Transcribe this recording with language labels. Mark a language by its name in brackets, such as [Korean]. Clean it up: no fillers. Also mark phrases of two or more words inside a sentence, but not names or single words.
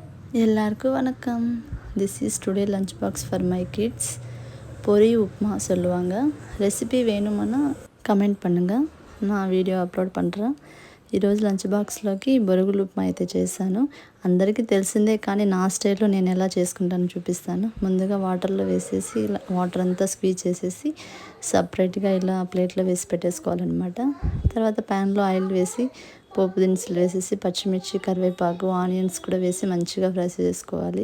[Tamil] எல்லாருக்கும் வணக்கம். [English] This is today lunch box for my kids. [Tamil] பொரி உப்புமா சொல்லுவாங்க. ரெசிபி வேணுமானா కమెంట్ பண்ணுங்கள், நான் [English] video upload [Tamil] பண்ணுறேன். [Telugu] ఈరోజు లంచ్ బాక్స్లోకి బొరుగులు ఉప్మా అయితే చేశాను. అందరికీ తెలిసిందే, కానీ నా స్టైల్లో నేను ఎలా చేసుకుంటానో చూపిస్తాను. ముందుగా వాటర్లో వేసేసి ఇలా వాటర్ అంతా స్క్వీజ్ చేసేసి సపరేట్గా ఇలా ప్లేట్లో వేసి పెట్టేసుకోవాలన్నమాట. తర్వాత ప్యాన్లో ఆయిల్ వేసి పోపు దినుసులు వేసేసి పచ్చిమిర్చి, కరివేపాకు, ఆనియన్స్ కూడా వేసి మంచిగా ఫ్రై చేసుకోవాలి.